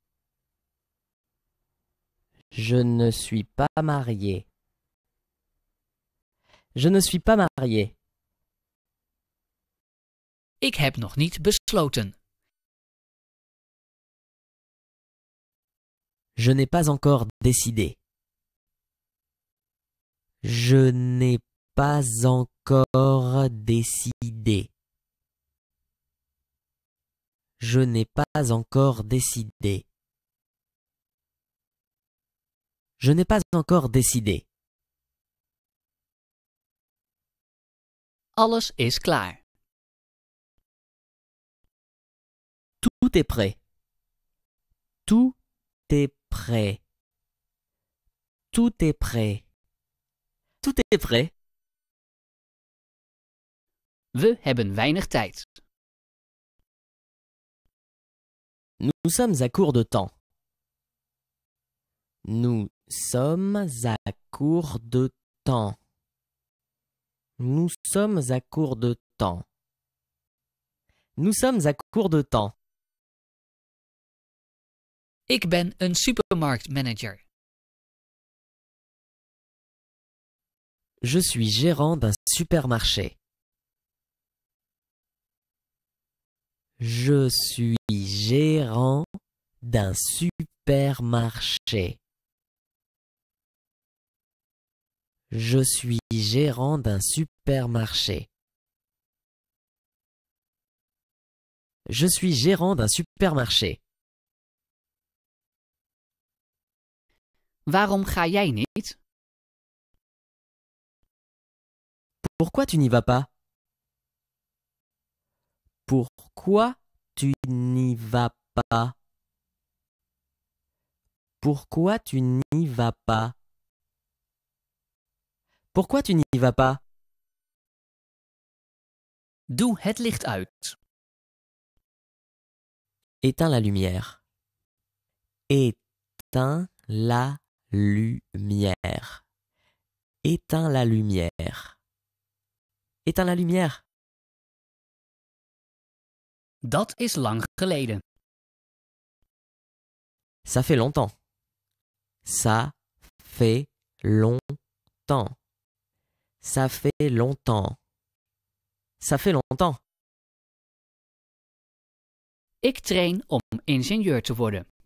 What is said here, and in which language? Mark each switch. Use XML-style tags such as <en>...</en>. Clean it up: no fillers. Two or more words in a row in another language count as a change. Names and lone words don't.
<fr>Je ne suis pas marié. Je ne suis pas marié.</fr> <nl>Ik heb nog niet besloten.</nl> <fr>Je n'ai pas encore décidé. Je n'ai pas encore décidé. Je n'ai pas encore décidé. Je n'ai pas encore décidé.</fr> <nl>Alles is klaar.</nl> <fr>Tout est prêt. Tout est prêt. Tout est prêt. Tout est prêt.</fr> <nl>We hebben weinig tijd.</nl> <fr>Nous sommes à court de temps. Nous sommes à court de temps. Nous sommes à court de temps. Nous sommes à court de temps.</fr> <nl>Ik ben een supermarktmanager.</nl> <fr>Je suis gérant d'un supermarché. Je suis gérant d'un supermarché. Je suis gérant d'un supermarché. Je suis gérant d'un supermarché.</fr> <nl>Waarom ga jij niet?</nl> <fr>Pourquoi tu n'y vas pas? Pourquoi tu n'y vas pas? Pourquoi tu n'y vas pas? Pourquoi tu n'y vas pas?</fr> <nl>Doe het licht uit.</nl> <fr>Éteins la lumière. Éteins la lumière. Éteins la lumière. Éteins la lumière.</fr> <nl>Dat is lang geleden.</nl> <fr>Ça fait longtemps. Ça fait longtemps. Ça fait longtemps. Ça fait longtemps.</fr> <nl>Ik train om ingenieur te worden.</nl>